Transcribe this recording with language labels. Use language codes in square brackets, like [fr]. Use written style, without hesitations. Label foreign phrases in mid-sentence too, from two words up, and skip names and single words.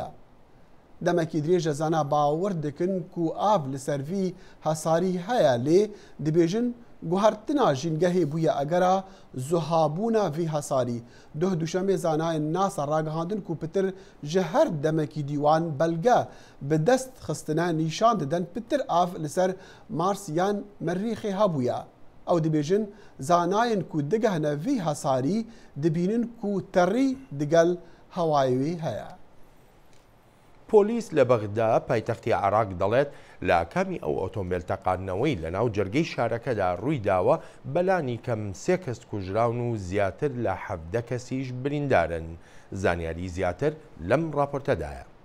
[ku] دەمەکی درێژە زانا باوەڕ دەکەن کو ئاڤ لەسەروی هەساری هەیە لێ دەبێژن گوهرتنا ژینگەهێ بووە ئەگەرە زوهابوونە ڤی هەساری. دوشەمێ زانایان ناسا ڕاگەهاندن کو پتر ji هەر دەمەکی دیوان بەلگە bi dest xistina nîşan didin pitir av li ser Mars yan Merîxê hebûye. Ew dibêjin zanayên ku digehne vî hesarî dibînin ku terî digel hewayê wê heye. [ckb] پۆلیس لە بەغدا پایتەختی عێراق دەڵێت لە کامی ئەو ئۆتۆمبیل تەقاندنەوەی لە ناو جەرگەی شارەکەدا ڕووی داوە بەلانی کەم 3 کەس کوژراون و زیاتر لە 17 کەسیش بریندارن. زانیاری زیاتر لەم راپۆرتەدایە.